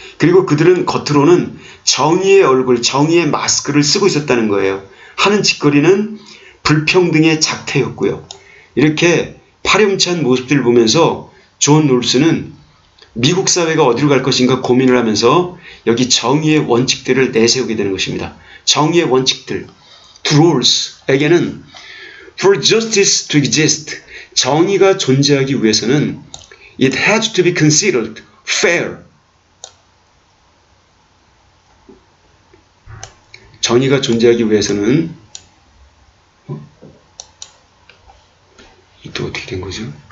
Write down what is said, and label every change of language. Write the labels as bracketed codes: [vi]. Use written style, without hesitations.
[ko] 그리고 그들은 겉으로는 정의의 얼굴, 정의의 마스크를 쓰고 있었다는 거예요. 하는 짓거리는 불평등의 작태였고요. 이렇게 파렴치한 모습들을 보면서 존 롤스는 미국 사회가 어디로 갈 것인가 고민을 하면서 여기 정의의 원칙들을 내세우게 되는 것입니다. 정의의 원칙들. [en] To Rawls에게는 for justice to exist, [ko] 정의가 존재하기 위해서는 [en] it had to be considered fair. [ko] 정의가 존재하기 위해서는 또 어떻게 된 거죠?